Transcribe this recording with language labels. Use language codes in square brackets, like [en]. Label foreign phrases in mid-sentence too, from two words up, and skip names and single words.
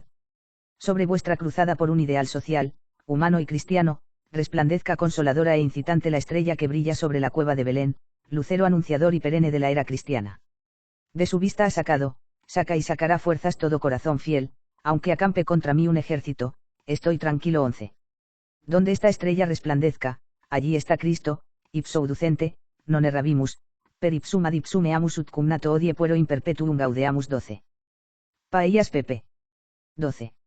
[es] Sobre vuestra cruzada por un ideal social, humano y cristiano, resplandezca consoladora e incitante la estrella que brilla sobre la cueva de Belén, lucero anunciador y perenne de la era cristiana. De su vista ha sacado, saca y sacará fuerzas todo corazón fiel, aunque acampe contra mí un ejército, estoy tranquilo. 11. Donde esta estrella resplandezca, allí está Cristo, [la] ipso ducente, non errabimus, per ipsum ad ipsum eamus ut cum nato odie puero in perpetuum gaudeamus. 12. Paellas pp. 12.